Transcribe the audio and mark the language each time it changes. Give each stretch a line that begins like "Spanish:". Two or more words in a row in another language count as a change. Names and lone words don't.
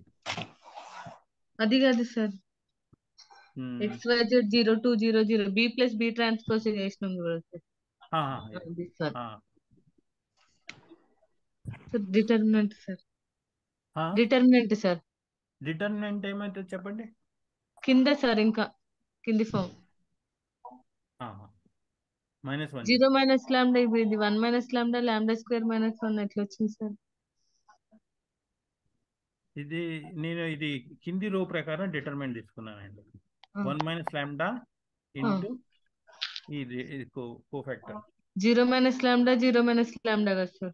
Telugu: అది కాదు సార్. XYZ 0 2 0 0 B + B ట్రాన్స్పోజ్ చేసినాం కదా సార్. అది సార్. డిటర్మినెంట్ సార్. డిటర్మినెంట్ ఏమైతే చెప్పండి కింద సార్, ఇంకా కింది ఫామ్ -1 0 - λ ఇది 1 - λ λ² - 1 ఎట్లా వచ్చింది సార్? నేను ఇది కింది రో ప్రకారం డిటర్మినెంట్ తీసుకున్నానండి. 1 - λ ఇంటూ ఇది కోఫాక్టర్ 0 - λ 0 - λ కదా సార్,